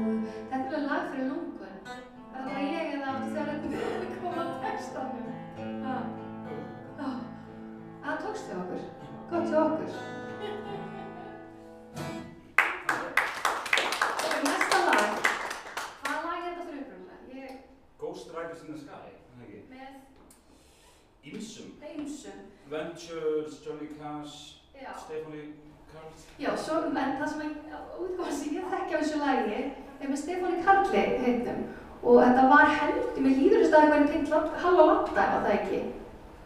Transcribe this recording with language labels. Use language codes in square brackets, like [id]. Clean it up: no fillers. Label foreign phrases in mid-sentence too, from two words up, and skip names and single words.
[is] Þetta er alveg lag fyrir lungun. Það var ég eða áttu þegar þetta kom að textanum. Það tókst hjá okkur. Gott hjá okkur. Næsta lag. Hvaða lag er þetta fyrir upprunalega? Ghost Riders in the Sky, það ekki? Með Ýmsum. ýmsum. Ventures, Johnny Cash, Já. Stephanie Karl. Já, svo, en það sem útgáfa sem ég þekki á þessu lagi er með Stefáni Karli heitnum og þetta var heldur, mér líður þess að það var tengt Hall og Landa, var það ekki?